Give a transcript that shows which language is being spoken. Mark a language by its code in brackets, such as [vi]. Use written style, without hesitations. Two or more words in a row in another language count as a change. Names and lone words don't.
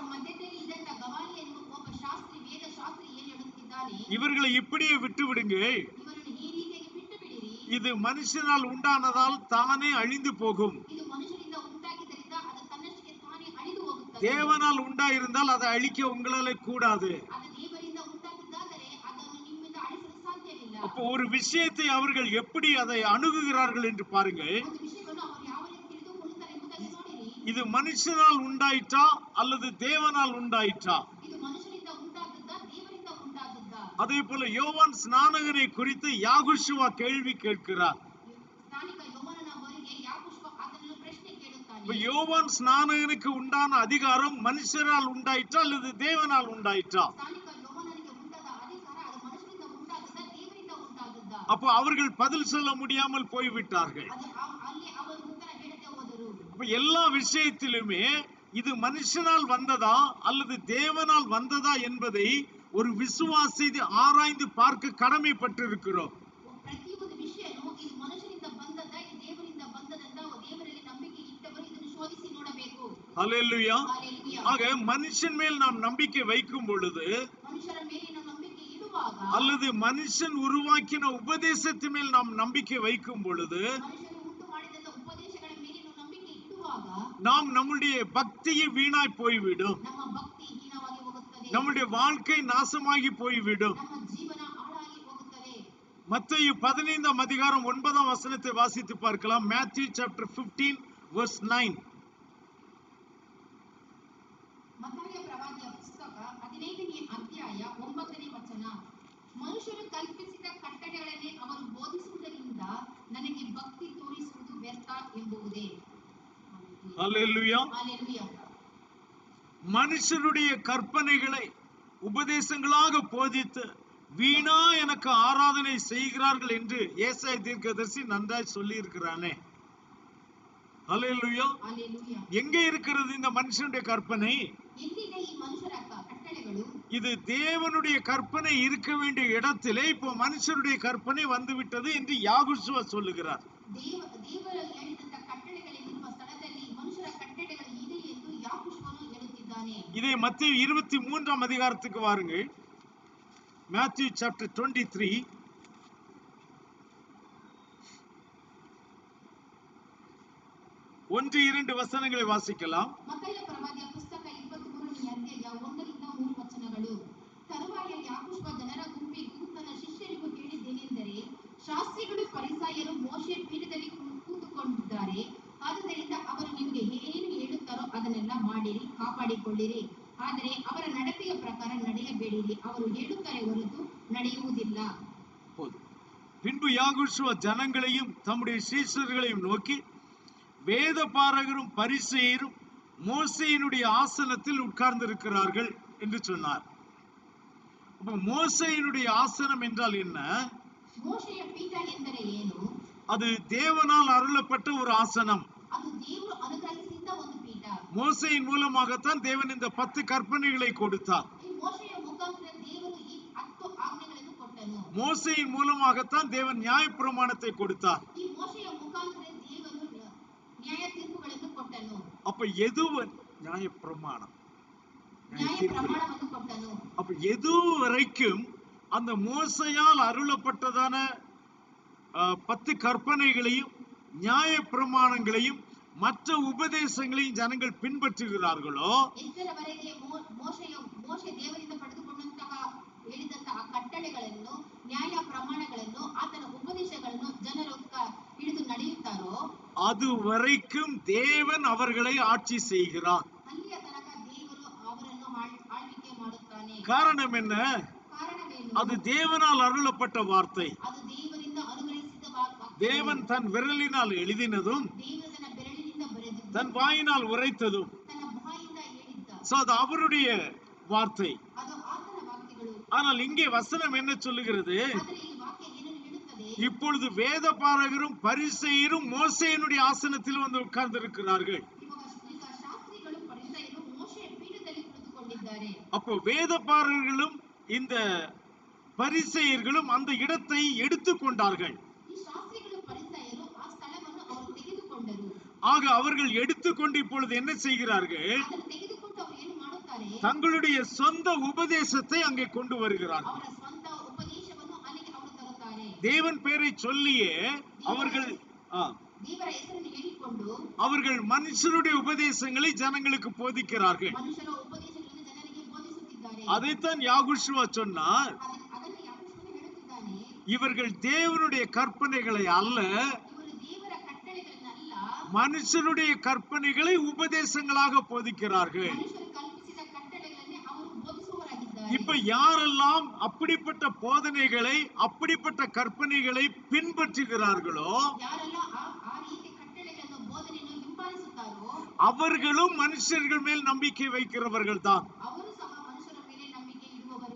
[ta] இவர்களை இப்படியே விட்டு விடுங்க, இது மனுஷனால் உண்டானதால் தானே அழிந்து போகும். தேவனால் உண்டாயிருந்தால் அதை அழிக்க உங்களால கூடாது. [kn] ಅದು ದೇವರಿಂದ ಉಂಟಾಗಿದ್ದಾದರೆ ಅದನ್ನು ನಿಮ್ಮಿಂದ ಅಳಿಸಲು ಸಾಧ್ಯವಿಲ್ಲ. [ta] அப்போ ஒரு விஷயத்தை அவர்கள் எப்படி அதை அணுகுகிறார்கள் என்று பாருங்கள். [kn] ಒಂದು ವಿಷಯವನ್ನು ಅವರು ಯಾವ ರೀತಿ ತಿಳಿದುಕೊಳ್ಳುತ್ತಾರೆ ಎಂಬುದನ್ನು ನೋಡಿರಿ. [ta] இது மனுஷனால் உண்டாயிற்றா அல்லது தேவனால் உண்டாயிற்றா? [kn] ಇದು ಮನುಷ್ಯನಿಂದ ಉಂಟಾದದ್ದಾ ದೇವರಿಂದ ಉಂಟಾದದ್ದಾ? [ta] அதே போல யோவான் ஸ்நானகனை குறித்து யாகுஷுவா கேள்வி கேட்கிறார். [kn] ಸ್ಥಾನಿಕ ಯೋಹಾನನ ಅವರಿಗೆ ಯಾಕೋಬ ಅದನ್ನು ಪ್ರಶ್ನೆ ಕೇಳುತ್ತಾನೆ. [ta] இப்ப யோவான் ஸ்நானகனுக்கு உண்டான அதிகாரம் மனுஷரால் உண்டாயிற்றா அல்லது தேவனால் உண்டாயிற்றா? [kn] ಸ್ಥಾನಿಕ ಯೋಹಾನನಿಗೆ ಉಂಟಾದ ಅಧಿಕಾರ ಅದು ಮನುಷ್ಯನಿಂದ ಉಂಟಾದದ್ದಾ ದೇವರಿಂದ ಉಂಟಾದದ್ದಾ? [ta] அப்ப அவர்கள் பதில் சொல்ல முடியாமல் போய்விட்டார்கள். [kn] ಅಲ್ಲಿ ಅವರು ಉತ್ತರ ಹೇಳದೆ ಹೋದರು. [ta] அப்ப எல்லா விஷயத்திலுமே இது மனுஷனால் வந்ததா அல்லது தேவனால் வந்ததா என்பதை ஒரு விசுவாசி ஆராய்ந்து பார்க்க கடமைப்பட்டிருக்கிறோம். [kn] ಪ್ರತಿಯೊಂದು ವಿಷಯನೂ ಇದು ಮನುಷ್ಯನಿಂದ ಬಂದದ್ದಾ ಇದು ದೇವರಿಂದ ಬಂದದ್ದಾ ದೇವರಲ್ಲಿ ನಂಬಿಕೆ ಇಟ್ಟವರು ಇದನ್ನು ಶೋಧಿಸಿ ನೋಡಬೇಕು. [ta] ஹல்லேலூயா. ஹல்லேலூயா. ஆக மனுஷன் மேல் நாம் நம்பிக்கை வைக்கும் பொழுது [kn] ಮನುಷ್ಯರ ಮೇಲಿನ ನಂಬಿಕೆ ಇಡುವಾಗ [ta] அல்லது மனுஷன் உருவாக்கின உபதேசத்து மேல் நாம் நம்பிக்கை வைக்கும் பொழுது [kn] ಮನುಷ್ಯರು ಉಂಟು ಮಾಡಿದ ಉಪದೇಶಗಳ ಮೇಲಿನ ನಂಬಿಕೆ ಇಡುವಾಗ [ta] நாம் நம்முடைய பக்தியை வீணாய் போய்விடும். [kn] ನಮ್ಮ ಭಕ್ತಿ ಹೀನವಾಗಿ ಹೋಗುತ್ತದೆ. [ta] நம்முடைய வாழ்க்கை நாசமாகி போய்விடும். [kn] ನಮ್ಮ ಜೀವನ ಹಾಳಾಗಿ ಹೋಗುತ್ತದೆ. [ta] மத்தேயு 15 அதிகாரம் 9 வசனத்தை வாசித்து பார்க்கலாம். [en] Matthew chapter 15 verse 9. [kn] ಮತ್ತಾಯ ಪ್ರವಾದಿಯ ಪುಸ್ತಕ 15ನೇ ಅಧ್ಯಾಯ 9ನೇ ವಚನ. ಮನುಷ್ಯರು ಕಲ್ಪಿಸಿದ ಕಟ್ಟಳೆಗಳನ್ನೇ ಅವರು ಬೋಧಿಸುವುದರಿಂದ ನನಗೆ ಭಕ್ತಿ ತೋರಿಸುವುದು ವ್ಯರ್ಥ ಎಂಬುವುದೇ. [ta] ஹல்லேலூயா. ஹல்லேலூயா. மனுஷருடைய கற்பனைகளை உபதேசங்களாக போதித்து வீணா எனக்கு ஆராதனை செய்கிறார்கள் என்று ஏசாயா தீர்க்கதரிசி நன்றாய் சொல்லி இருக்கிறானே. ஹல்லேலூயா. ஹல்லேலூயா. எங்க இருக்கிறது இந்த மனுஷனுடைய கற்பனை? [kn] ಎಲ್ಲಿದೆ ಈ ಮನುಷ್ಯರ ಕಟ್ಟಳೆಗಳು? [ta] இது தேவனுடைய கற்பனை இருக்க வேண்டிய இடத்திலே இப்போ மனுஷருடைய கற்பனை வந்து விட்டது என்று யாகுஷுவா சொல்லுகிறார். [kn] ದೇವರು ಹೇಳಿದಂತ ಕಟ್ಟಳೆಗಳಿರುವ ಸ್ಥಳದಲ್ಲಿ ಮನುಷ್ಯರ ಕಟ್ಟಳೆಗಳು ಇದೆ ಎಂದು ಯಾಕೋಬನು ಹೇಳುತ್ತಿದ್ದಾನೆ. [ta] இதை மத்தேயு 23 அதிகாரத்துக்கு வாருங்கள். [en] Matthew chapter 23 1-2 [ta] வசனங்களை வாசிக்கலாம். [kn] ಮತ್ತಾಯ ಪ್ರವಾದಿಯ ಪುಸ್ತಕ 23ನೇ ಅಧ್ಯಾಯ 1ರಿಂದ 3 ವಚನಗಳು. ತರುವಾಯ ಯಾಕೋಬ ಜನರ ಗುಂಪಿಗೂ ತನ್ನ ಶಿಷ್ಯರಿಗೂ ಹೇಳಿದ್ದೇನೆಂದರೆ, ಶಾಸ್ತ್ರಿಗಳು ಫರಿಸಾಯರು ಮೋಶೆ ಪೀಠದಲ್ಲಿ ಕೂತುಕೊಂಡಿದ್ದಾರೆ. ಆದ್ದರಿಂದ ಅವರು ನಿಮಗೆ ಏನು ಹೇಳುತ್ತಾರೋ ಅದನ್ನೆಲ್ಲ ಮಾಡಿರಿ, ಕಾಪಾಡಿಕೊಳ್ಳಿರಿ. ಆದರೆ ಅವರ ನಡತೆಯ ಪ್ರಕಾರ ನಡೆಯಬೇಡಿರಿ. ಅವರು ಹೇಳುತ್ತಾರೆ ಹೊರತು ನಡೆಯುವುದಿಲ್ಲ. [ta] பின்பு யாகுஷுவா ஜனங்களையும் தம்முடைய சீஷர்களையும் நோக்கி, வேத பாரகரும் பரிசேயரும் மோசேயினுடைய ஆசனத்தில் உட்கார்ந்து இருக்கிறார்கள் என்று சொன்னார். அப்ப மோசேயினுடைய ஆசனம் என்றால் என்ன? [kn] ಮೋಶೆಯ ಪೀಠ ಎಂದರೆ ಏನು? [ta] அது தேவனால் அருளப்பட்ட ஒரு ஆசனம். [kn] ಅದು ದೇವರು ಅನುಗ್ರಹಿಸಿದ ಒಂದು ಪೀಠ. [ta] மோசேயின் மூலமாகத்தான் தேவன் இந்த 10 கற்பனைகளை கொடுத்தார். [kn] ಈ ಮೋಶೆಯ ಮುಖಾಂತರ ದೇವರು ಈ 10 ಆಜ್ಞೆಗಳನ್ನು ಕೊಟ್ಟನು. [ta] மோசேயின் மூலமாகத்தான் தேவன் நியாயப்பிரமாணத்தை கொடுத்தார். [kn] ಈ ಮೋಶೆಯ ಮುಖಾಂತರ ದೇವರು ನ್ಯಾಯ ತೀರ್ಪುಗಳನ್ನು ಕೊಟ್ಟನು. [ta] அப்ப எது நியாயப்பிரமாணம்? [kn] ನ್ಯಾಯ ಪ್ರಮಾಣವನ್ನು ಕೊಟ್ಟನು. [ta] அப்ப எது வரைக்கும் அந்த மோசையால் அருளப்பட்டதான 10 கற்பனைகளையும் நியாய பிரமாணங்களையும் மற்ற உபதேசங்களையும் ஜனங்கள் பின்பற்றுகிறார்களோ, [kn] ಎಷ್ಟರವರೆಗೆ ಮೋಶೆ ದೇವರಿಂದ ಪಡೆದುಕೊಂಡಂತಹ ಹೇಳಿದಂತಹ ಕಟ್ಟಳೆಗಳನ್ನು ನ್ಯಾಯ ಪ್ರಮಾಣಗಳನ್ನು ಆತನ ಉಪದೇಶಗಳನ್ನು ಜನರು ಹಿಡಿದು ನಡೆಯುತ್ತಾರೋ [ta] அது வரைக்கும் தேவன் அவர்களை ஆட்சி செய்கிறார். [kn] ಅಲ್ಲಿಯ ತನಕ ದೇವರು ಅವರನ್ನು ಆಳ್ವಿಕೆ ಮಾಡುತ್ತಾನೆ. [ta] காரணம் என்ன? [kn] ಕಾರಣವೇನು? [ta] அது தேவனால் அருளப்பட்ட வார்த்தை. [kn] ಅದು ದೇವರಿಂದ ಅನುಗ್ರಹಿಸಿದ ವಾಕ್ಯ. [ta] தேவன் தன் விரலினால் எழுதினதும் [kn] ದೇವರು ತನ್ನ ಬೆರಳಿನಿಂದ ಬರೆದದ್ದು, [ta] தன் வாயினால் உரைத்ததும், [kn] ತನ್ನ ಬಾಯಿಂದ ಹೇಳಿದ್ದ, [ta] சோ அது அவருடைய வார்த்தை. [kn] ಅದು ಆತನ ವಾಕ್ಯಗಳು. [ta] ஆனால் இங்கே வசனம் என்ன சொல்லுகிறது? [kn] ಆದರೆ ಈ ವಾಕ್ಯ ಏನನ್ನು ಹೇಳುತ್ತದೆ? [ta] இப்பொழுது வேத பாரகரும் பரிசேயரும் மோசேயினுடைய ஆசனத்தில் வந்து உட்கார்ந்து இருக்கிறார்கள். [kn] ಈಗ ಶಾಸ್ತ್ರಿಗಳು ಫರಿಸಾಯರು ಮೋಶೆಯ ಪೀಠದಲ್ಲಿ ಕುಳಿತುಕೊಂಡಿದ್ದಾರೆ. [ta] அப்போ வேத பாரகர்களும் இந்த பரிசேயர்களும் அந்த இடத்தை எடுத்துக்கொண்டார்கள். [kn] ಈ ಶಾಸ್ತ್ರಿಗಳು ಫರಿಸಾಯರು ಆ ಸ್ಥಳವನ್ನು ಅವರು ತೆಗೆದುಕೊಂಡರು. [ta] ஆக அவர்கள் எடுத்துக்கொண்டு இப்பொழுது என்ன செய்கிறார்கள்? [kn] ಅದನ್ನು ತೆಗೆದುಕೊಂಡು ಅವರು ಏನು ಮಾಡುತ್ತಾರೆ? [ta] தங்களுடைய சொந்த உபதேசத்தை அங்கே கொண்டு வருகிறார்கள். [kn] ಅವರ ಸ್ವಂತ ಉಪದೇಶವನ್ನು ಅಲ್ಲಿಗೆ ಅವರು ತರುತ್ತಾರೆ. [ta] தேவன் பேரை சொல்லியே அவர்கள் [kn] ದೇವರ ಹೆಸರನ್ನು ಹೇಳಿಕೊಂಡು [ta] அவர்கள் மனுஷருடைய உபதேசங்களை ஜனங்களுக்கு போதிக்கிறார்கள். [kn] ಮನುಷ್ಯರ ಉಪದೇಶಗಳನ್ನು ಜನರಿಗೆ ಬೋಧಿಸುತ್ತಿದ್ದಾರೆ. [ta] அதைத்தான் யாகுஷுவா சொன்னார், [kn] ಅದನ್ನು ಯಾಕೋಬನು ಹೇಳುತ್ತಿದ್ದಾನೆ, [ta] இவர்கள் தேவனுடைய கற்பனைகளை அல்ல, [kn] ಇವರು ದೇವರ ಕಟ್ಟಳೆಗಳನ್ನಲ್ಲ, [ta] மனுஷருடைய கற்பனைகளை உபதேசங்களாக போதிக்கிறார்கள். [kn] ಮನುಷ್ಯರು ಕಲ್ಪಿಸಿದ ಕಟ್ಟಳೆಗಳನ್ನೇ ಅವರು ಬೋಧಿಸುವವರಾಗಿದ್ದಾರೆ. [ta] இப்ப யாரெல்லாம் அப்படிப்பட்ட போதனைகளை அப்படிப்பட்ட கற்பனைகளை பின்பற்றுகிறார்களோ [kn] ಯಾರೆಲ್ಲ ಆ ರೀತಿ ಕಟ್ಟಳೆಗಳನ್ನು ಬೋಧನೆಯನ್ನು ಹಿಂಬಾಲಿಸುತ್ತಾರೋ [ta] அவர்களும் மனுஷர்கள் மேல் நம்பிக்கை வைக்கிறவர்கள் தான். [kn] ಅವರು ಸಹ ಮನುಷ್ಯರ ಮೇಲೆ ನಂಬಿಕೆ ಇಡುವವರು.